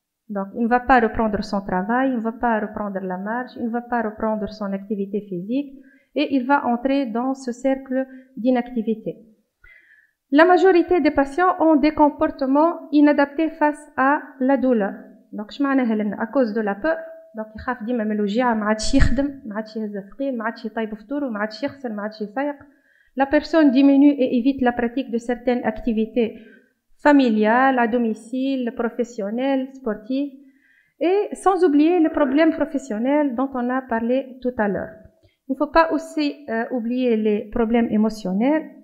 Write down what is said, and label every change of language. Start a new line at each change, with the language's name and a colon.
French: Donc il ne va pas reprendre son travail, il ne va pas reprendre la marche, il ne va pas reprendre son activité physique et il va entrer dans ce cercle d'inactivité. La majorité des patients ont des comportements inadaptés face à la douleur. Donc, à cause de la peur, donc
Arabic: يخاف ديما من الوجيعة, ما عادش يخدم, ما عادش يهز ثقيل, ما عادش يطيب فطور, ما عادش يغسل, ما عادش يسيق.
French: La personne diminue et évite la pratique de certaines activités familiales, à domicile, professionnelles, sportives, et sans oublier les problèmes professionnels dont on a parlé tout à l'heure. Il ne faut pas aussi oublier les problèmes émotionnels.